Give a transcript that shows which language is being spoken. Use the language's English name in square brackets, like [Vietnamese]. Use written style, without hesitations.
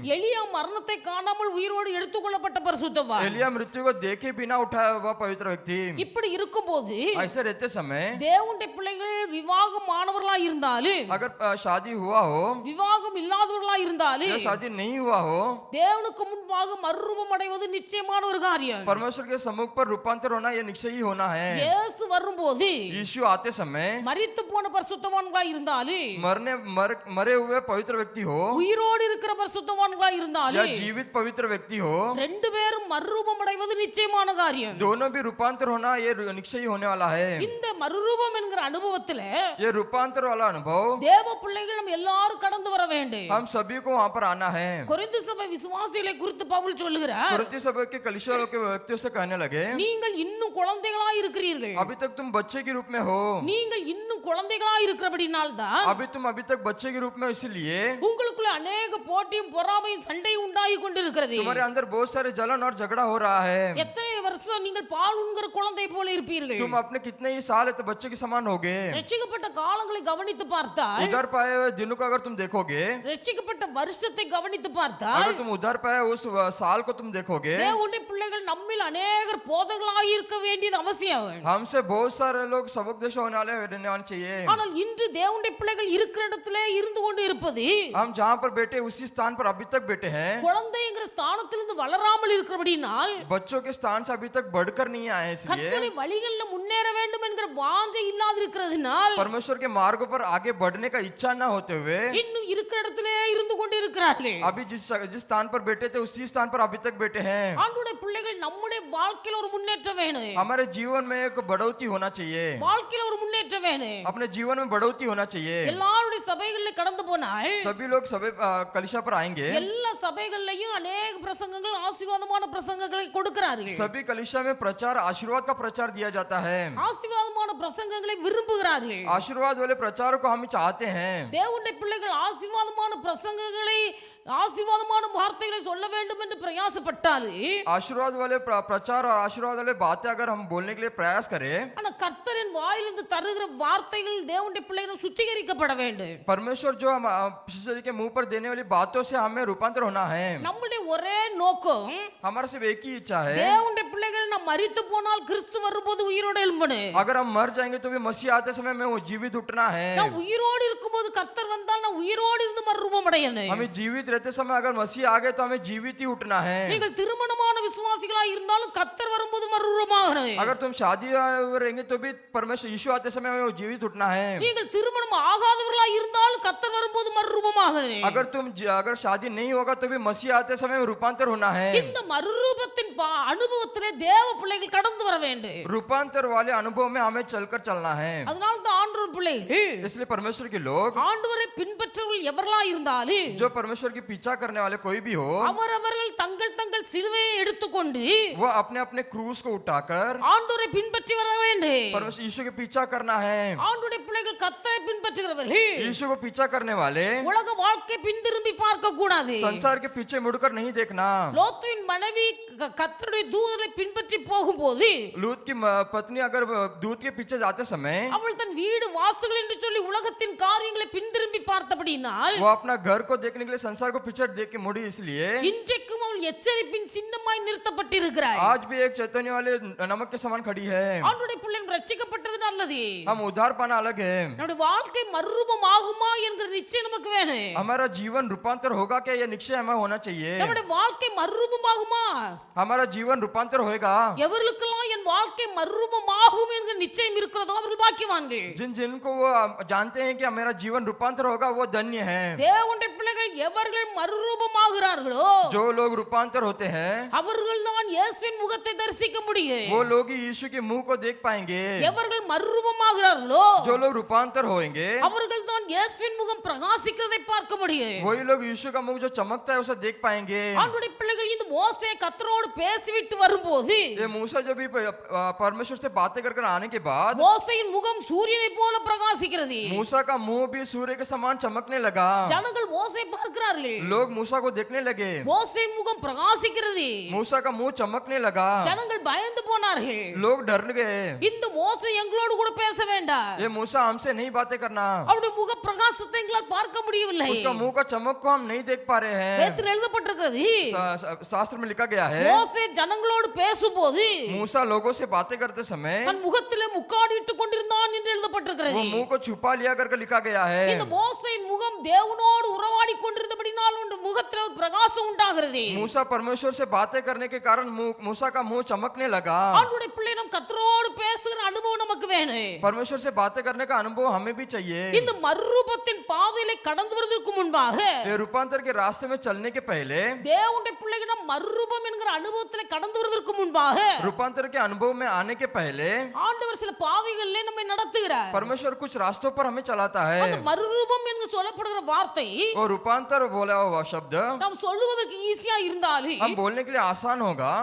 [Tamil] எலியா மரணத்தை காணாமல் உயிரோடு எடுத்துக்கொள்ளப்பட்ட பரிசுத்தவான். [Hindi] एलिया मृत्यु को देखे बिना उठाया हुआ पवित्र व्यक्ति। [Tamil] இப்படி இருக்கும்போது [Hindi] ऐसे रहते समय [Tamil] தேவனுடைய பிள்ளைகள் விவாகம் ஆனவர்களா இருந்தாலும் [Hindi] अगर शादी हुआ हो [Tamil] விவாகம் இல்லாதவர்களா இருந்தாலும் [Hindi] या शादी नहीं हुआ हो, [Tamil] தேவனுக்கு முன்பாக மறுரூபம் அடைவது நிச்சயமான ஒரு காரியம். [Hindi] परमेश्वर के सम्मुख पर रूपांतर होना ये निश्चय ही होना है। [Tamil] இயேசு வரும்போது [Hindi] यीशु आते समय [Tamil] மரித்து போன பரிசுத்தவான்களா இருந்தாலும் [Hindi] मरे हुए पवित्र व्यक्ति हो [Tamil] உயிரோடு இருக்கிற பரிசுத்தவான்களா [Hindi] या [Tamil] இருந்தாலும் [Hindi] जीवित पवित्र व्यक्ति हो, [Tamil] ரெண்டு பேரும் மறுரூபம் அடைவது நிச்சயமான காரியம். [Hindi] दोनों भी रूपांतर होना ये निश्चय ही होने वाला है। [Tamil] இந்த மறுரூபம் என்கிற அனுபவத்துல [Hindi] ये रूपांतर वाला अनुभव [Tamil] தேவ பிள்ளைகள் நம்ம எல்லாரும் கடந்து வர வேண்டும். [Hindi] हम सभी को वहाँ पर आना है। [Tamil] கொரிந்து சபை விசுவாசிகளை குறித்து பவுல் சொல்லுகிறார், [Hindi] कुरिन्थी सभा के कलीसिया के व्यक्तियों से कहने लगे, [Tamil] நீங்கள் இன்னும் குழந்தைகளா இருக்கிறீர்கள், [Hindi] अभी तक तुम बच्चे के रूप में हो, [Tamil] நீங்கள் இன்னும் குழந்தைகளா இருக்கிறபடினால் தான் [Hindi] अभी तक बच्चे के रूप में, इसलिए [Tamil] உங்களுக்குள்ள अनेक போட்டியும் பொறாமையும் சண்டை உண்டாகி கொண்டிருக்கிறது. [Hindi] तुम्हारे अंदर बहुत सारे जलन और झगड़ा हो रहा है। [Tamil] எத்தனை வருஷம் நீங்கள் பால் உண்கிற குழந்தை போல இருப்பீர்கள். [Hindi] तुम अपने कितने ही साल है तो बच्चे के समान होगे। [Tamil] ரட்சிக்கப்பட்ட காலங்களை கவனித்து பார்த்தால், [Hindi] उधार पाए हुए दिनों को अगर तुम देखोगे, [Tamil] ரட்சிக்கப்பட்ட வருஷத்தை கவனித்து பார்த்தால், [Hindi] अगर तुम उधार पाए उस साल को तुम देखोगे, [Tamil] தேவனுடைய பிள்ளைகள் நம்மில் अनेகர் போதகர்களாக இருக்க வேண்டியது அவசியம். [Hindi] हमसे बहुत सारे लोग सबक होने वाले रहने वाले चाहिए। [Tamil] ஆனால் இன்று தேவனுடைய பிள்ளைகள் இருக்கிற இடத்திலே இருந்து கொண்டு இருப்பது, [Hindi] हम जहाँ पर बैठे उसी स्थान पर अभी तक बैठे हैं, [Tamil] குழந்தைங்கிற ஸ்தானத்திலிருந்து வளராமல் இருக்கிறபடினால் [Hindi] बच्चों के स्थान से अभी तक बढ़कर नहीं आए, इसलिए [Tamil] கர்த்தருடைய வழிகளில் முன்னேற வேண்டும் என்கிற வாஞ்சை இல்லாது இருக்கிறதுனால் [Hindi] परमेश्वर के मार्ग पर आगे बढ़ने का इच्छा न होते हुए [Tamil] இன்னும் இருக்கிற இடத்திலே இருந்து கொண்டு இருக்கிறார்கள். [Hindi] अभी जिस स्थान पर बैठे थे उसी स्थान पर अभी तक बैठे हैं। [Tamil] ஆண்டவருடைய பிள்ளைகள் நம்முடைய வாழ்க்கையில ஒரு முன்னேற்றம் வேணும். [Hindi] हमारे जीवन में एक बढ़ोतरी होना चाहिए, [Tamil] வாழ்க்கையில ஒரு முன்னேற்றம் வேணும். [Hindi] अपने जीवन में बढ़ोतरी होना चाहिए। [Tamil] எல்லாருடைய சபைகளில் கடந்து போனால் [Hindi] सभी लोग सभी कलिशा पर आएंगे, [Tamil] எல்லா சபைகள்லயும் अनेक பிரசங்கங்கள் ஆசீர்வாதமான பிரசங்கங்களை கொடுக்கிறார்கள். [Hindi] सभी कलिशा में प्रचार आशीर्वाद का प्रचार दिया जाता है। [Tamil] ஆசீர்வாதமான பிரசங்கங்களை விரும்புகிறார்கள். [Hindi] आशीर्वाद वाले प्रचार को हम चाहते हैं। [Tamil] தேவனுடைய பிள்ளைகள் ஆசீர்வாதமான பிரசங்கங்களை ஆசீர்வாதமான வார்த்தைகளை சொல்ல வேண்டும் என்று பிரயாசப்பட்டால், [Hindi] आशीर्वाद वाले प्रचार और आशीर्वाद वाले बातें अगर हम बोलने के लिए प्रयास करें, [Tamil] ஆனா கர்த்தரின் வாயிலிருந்து தருகிற வார்த்தைகள் தேவனுடைய பிள்ளைகள் சுத்திகரிக்கப்பட வேண்டும். [Hindi] परमेश्वर जो हम शिष्य के मुंह पर देने वाली बातों से हमें रूपांतर होना है। [Tamil] நம்முடைய ஒரே நோக்கம், [Hindi] हमारा सिर्फ एक ही इच्छा है, [Tamil] தேவனுடைய பிள்ளைகள் நாம் மரித்து போனால் கிறிஸ்து வரும்போது உயிரோடு எழும்பணும். [Hindi] अगर हम मर जाएंगे तो भी मसीह आते समय में वो जीवित उठना है। [Tamil] நாம் உயிரோடு இருக்கும்போது கர்த்தர் வந்தால் நாம் உயிரோடு இருந்து மறுரூபம் அடையணும். [Hindi] हमें जीवित रहते समय अगर मसीह आ गए तो हमें जीवित ही उठना है। [Tamil] நீங்கள் திருமணமான விசுவாசிகளாக இருந்தாலும் கர்த்தர் வரும்போது மறுரூபமாகணும். [Hindi] अगर तुम शादी रहेंगे तो भी परमेश्वर यीशु आते समय हमें वो जीवित उठना है। [Tamil] நீங்கள் திருமணம் ஆகாதவர்களாக இருந்தாலும் கர்த்தர் வரும்போது மறுரூபமாகணும். [Hindi] अगर शादी नहीं होगा तो भी मसीह आते समय में रूपांतर होना है। [Tamil] இந்த மறுரூபத்தின் அனுபவத்திலே தேவ பிள்ளைகள் கடந்து வர வேண்டும். [Hindi] रूपांतर वाले अनुभव में हमें चलकर चलना है। [Tamil] அதனால தான் ஆண்டவர் பிள்ளைகள், [Hindi] इसलिए परमेश्वर के लोग, [Tamil] ஆண்டவரை பின்பற்றவர்கள் எவர்களா இருந்தாலும், [Hindi] जो परमेश्वर की पीछा करने वाले कोई भी हो, [Tamil] அவரவர்கள் தங்கள் தங்கள் சிலுவையை எடுத்துக்கொண்டு [Hindi] वो अपने अपने क्रूस को उठाकर [Tamil] ஆண்டவரை பின்பற்றி वர வேண்டும். [Hindi] परमेश्वर यीशु के पीछा करना है। [Tamil] ஆண்டவருடைய பிள்ளைகள் கர்த்தரை பின்பற்றுகிறவர்கள் [Hindi] यीशु को पीछा करने वाले [Tamil] உலக வாழ்க்கை பின்திரும்பி பார்க்க கூடாது. [Hindi] संसार के पीछे मुड़कर नहीं देखना। [Tamil] லோத்துவின் மனைவி கர்த்தருடைய தூதரை பின்பற்றி போகும்போது [Hindi] लूत की पत्नी अगर दूत के पीछे जाते समय [Tamil] அவள் தன் வீடு வாசல் என்று சொல்லி உலகத்தின் காரியங்களை பின்திரும்பி பார்த்தபடினால் [Hindi] वो अपना घर को देखने के लिए संसार को पीछे देख के मुड़ी, इसलिए [Tamil] இன்றைக்கும் அவள் எச்சரிப்பின் சின்னமாய் நிறுத்தப்பட்டிருக்கிறாள். [Hindi] आज भी एक चैतन्य वाले नमक के समान खड़ी है। [Tamil] ஆண்டவருடைய பிள்ளைகள் ரட்சிக்கப்பட்டது நல்லது. [Hindi] हम उद्धार पाना अलग है। [Tamil] நம்முடைய வாழ்க்கை மறுரூபம் ஆகுமா என்கிற நிச்சயம் நமக்கு வேணும். [Hindi] हमारा जीवन रूपांतर होगा क्या, यह निश्चय हमें होना चाहिए। [Tamil] நம்முடைய வாழ்க்கை மறுரூபம் ஆகுமா? [Hindi] हमारा जीवन रूपांतर होएगा। [Tamil] எவர்களுக்கெல்லாம் என் வாழ்க்கை மறுரூபம் ஆகும் என்கிற நிச்சயம் இருக்கிறதோ அவர்கள் பாக்கியவான்கள். [Hindi] जिनको वो जानते हैं कि मेरा जीवन रूपांतर होगा वो धन्य है। [Tamil] தேவனுடைய பிள்ளைகள் எவர்கள் மறுரூபம் ஆகிறார்களோ, [Hindi] जो लोग रूपांतर होते हैं [Tamil] அவர்கள் தான் இயேசுவின் முகத்தை தரிசிக்க முடியும். [Hindi] वो लोग ही यीशु के मुंह को देख पाएंगे। [Tamil] எவர்கள் மறுரூபம் ஆகிறார்களோ, [Hindi] जो लोग रूपांतर होंगे [Tamil] அவர்கள் தான் இயேசுவின் முகம் பிரகாசிக்கிறதை பார்க்க முடியும். [Hindi] वही लोग यीशु का मुख जो चमकता है उसे देख पाएंगे। [Tamil] ஆண்டவருடைய பிள்ளைகள் இந்த மோசே கர்த்தரோடு பேசிவிட்டு வரும்போது [Hindi] ये मूसा जब भी परमेश्वर से बातें कर कर आने के बाद [Tamil] மோசையின் முகம் சூரியனை போல பிரகாசிக்கிறது. [Hindi] मूसा का मुंह भी सूर्य के समान चमकने लगा। [Tamil] ஜனங்கள் மோசை பார்க்கிறார்கள். [Hindi] लोग मूसा को देखने लगे। [Tamil] மோசையின் முகம் பிரகாசிக்கிறது. [Hindi] मूसा का मुंह चमकने लगा। [Tamil] ஜனங்கள் பயந்து போனார்கள். [Hindi] लोग डर गए। [Tamil] இந்த மோசை எங்களோடு கூட பேச வேண்டாம். [Hindi] ये मूसा हमसे नहीं बातें करना। [Tamil] அவருடைய முக பிரகாசத்தை எங்களால் பார்க்க முடியவில்லை. [Hindi] उसका मुंह का चमक को हम नहीं देख पा रहे हैं। [Tamil] வேதத்தில் எழுதப்பட்டிருக்கிறது. [Hindi] शास्त्र में लिखा गया है [Tamil] மோசே ஜனங்களோடு பேசும்போது [Hindi] मूसा लोगों से बातें करते समय [Tamil] தன் முகத்திலே முக்காடிட்டுக் கொண்டிருந்தான் என்று எழுதப்பட்டிருக்கிறது. [Hindi] वो मुंह को छुपा लिया करके लिखा गया है। [Tamil] இந்த மோசையின் முகம் தேவனோடு உறவாடி கொண்டிருந்தபடினால் உன் முகத்தில் ஒரு பிரகாசம் உண்டாகிறது. [Hindi] मूसा परमेश्वर से बातें करने के कारण मूसा का मुंह चमकने लगा। [Tamil] ஆண்டவருடைய பிள்ளை நம் கர்த்தரோடு பேசுகிற அனுபவம் நமக்கு வேணும். [Hindi] परमेश्वर से बातें करने का अनुभव हमें भी चाहिए। [Tamil] இந்த மறுரூபத்தின் பாதையிலே கடந்து வருவதற்கு முன்பாக [Hindi] ये रूपांतर के रास्ते में चलने के पहले [Tamil] தேவனுடைய பிள்ளைகளிடம் மறுரூபம் என்கிற அனுபவத்திலே கடந்து வருவதற்கு முன்பாக [Hindi] रूपांतर के अनुभव में आने के पहले [Tamil] ஆண்டவர் சில பாதைகளிலே நம்மை நடத்துகிறார். [Hindi] परमेश्वर कुछ रास्तों पर हमें चलाता है। [Tamil] அந்த மறுரூபம் என்று சொல்லப்படுகிற வார்த்தை [Hindi] वो रूपांतर बोला हुआ शब्द [Tamil] நாம் சொல்லுவதற்கு ஈஸியா இருந்தாலும் [Hindi] हम बोलने के लिए आसान होगा,